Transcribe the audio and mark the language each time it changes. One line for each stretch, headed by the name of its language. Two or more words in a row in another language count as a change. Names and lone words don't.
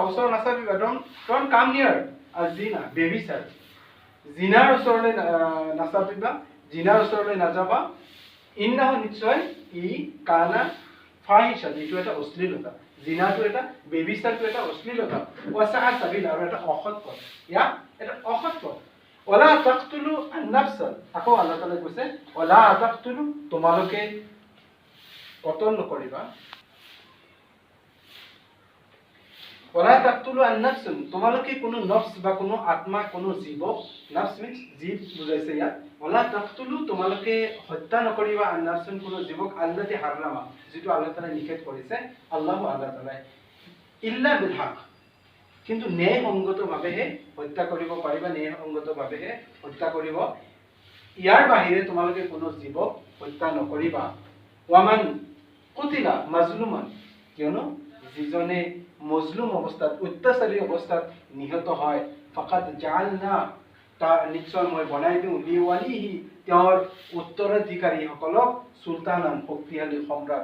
Assamese: ওচৰ নাচাবিবা
English: don't come near
Assamese: আজ-জিনা বেবিচাৰ জিনাৰ ওচৰলৈ নাচাবিবা জিনাৰ ওচৰলৈ নাযাবা ইন্নাহু নিশ্চয় ই
Arabic: كان فاحشة
Assamese: এইটো এটা অশ্লীলতা জিনাটো এটা বেবিচাৰটো এটা অশ্লীলতা
Arabic: وساء سبيل
Assamese: আৰু এটা অসৎ পথ এটা অসৎ পথ
Arabic: ولا تقتلوا النفس
Assamese: আকৌ
Arabic: الله تعالى
Assamese: কৈছে
Arabic: ولا تقتلوا
Assamese: তোমালোকে কতল নকৰিবা
Arabic: ولا تقتلوا النفس,
Assamese: তোমালোকে কোনো নফস বা কোনো আত্মা, কোনো জীৱ, নফস মিন্স জীৱ বুজাইছে ইয়াত।
Arabic: ولا تقتلوا,
Assamese: তোমালোকে হত্যা নকৰিবা, আন-নাফস, কোনো জীৱক,
Arabic: الذي حرم,
Assamese: যিটো
Arabic: الله تعالى
Assamese: নিষেধ কৰিছে,
Arabic: الله الله تعالى إلا بالحق,
Assamese: কিন্তু ন্যায়সংগতভাৱেহে হত্যা কৰিব পাৰিবা, ন্যায়সংগতভাৱেহে হত্যা কৰিব। ইয়াৰ বাহিৰে তোমালোকে কোনো জীৱক হত্যা নকৰিবা।
Arabic: ومن قتل مظلوما,
Assamese: কিয়নো যিজনে মজলুম অৱস্থাত, অত্যাচাৰী অৱস্থাত নিহত হয়,
Arabic: فقد جعلنا,
Assamese: তাৰ নিশ্চয় মই বনাই দিওঁ, লিৱালিহি, তেওঁৰ উত্তৰাধিকাৰীসকলক, চুলতানান, শক্তিশালী সম্ৰাট।